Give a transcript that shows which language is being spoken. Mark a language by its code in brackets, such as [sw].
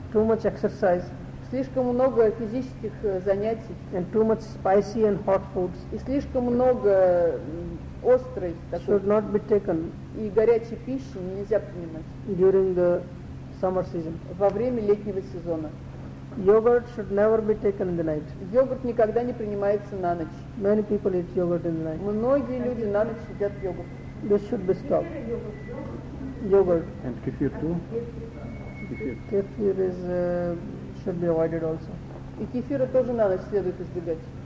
[en] too much exercise, [ru] слишком много физических занятий, [en] and too much spicy and hot foods, [ru] и слишком много острой такой. [en] Should not be taken. [ru] И горячей пищи нельзя принимать [en] during the summer season. [ru] Во время летнего сезона. [en] Yogurt should never be taken in the night. [ru] Йогурт никогда не принимается на ночь. [en] Many people eat yogurt in the night. [ru] Многие люди на ночь едят йогурт. [en] This should be stopped. Yogurt. And kefir too? Kefir is should be avoided also. [ru] И кефира тоже на ночь следует избегать.